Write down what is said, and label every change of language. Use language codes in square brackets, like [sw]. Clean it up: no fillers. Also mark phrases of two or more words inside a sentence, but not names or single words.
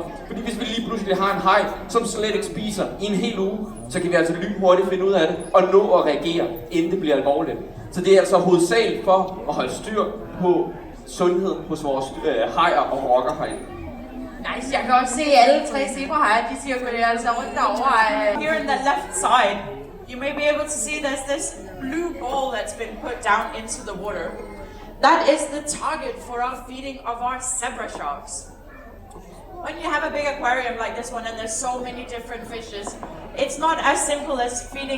[da] Fordi hvis vi lige pludselig har en haj, som slet ikke spiser i en hel uge, så kan vi altså lynhurtigt finde ud af det og nå at reagere, inden det bliver alvorligt. Så det er altså hovedsageligt for at holde styr på sundheden hos vores hajer og rokkerhajer. Nice, jeg kan også se alle tre zebrahajer, de cirkulerer altså rundt derovre. [en] Here on the left side, you may be able to see there's this blue ball that's been put down into the water. That is the target for our feeding of our zebra sharks. When you have a big aquarium like this one and there's so many different fishes, it's not as simple as feeding.